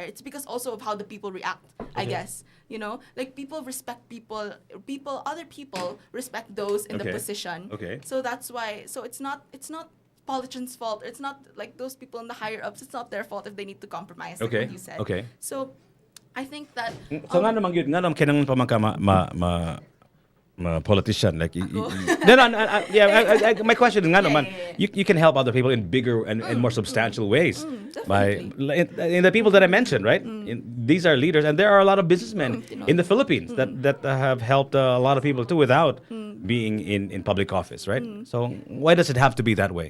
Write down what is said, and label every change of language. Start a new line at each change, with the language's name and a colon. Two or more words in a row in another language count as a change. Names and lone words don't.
English: It's because also of how the people react. I guess like people respect people. Other people respect those in the Okay. position. Okay. So that's why. So it's not politicians' fault. It's not like those people in the higher ups. It's not their fault if they need to compromise. Like Okay. what you said. Okay. So I think that. So nga naman yun, nga naman kinang pa man ka politician like my question is nga naman you can help other people in bigger and more substantial ways by in the people that I mentioned, right? These are leaders, and there are a lot of businessmen in the Philippines that have helped a lot of people too without being in public office, right? So why does it have to be that way?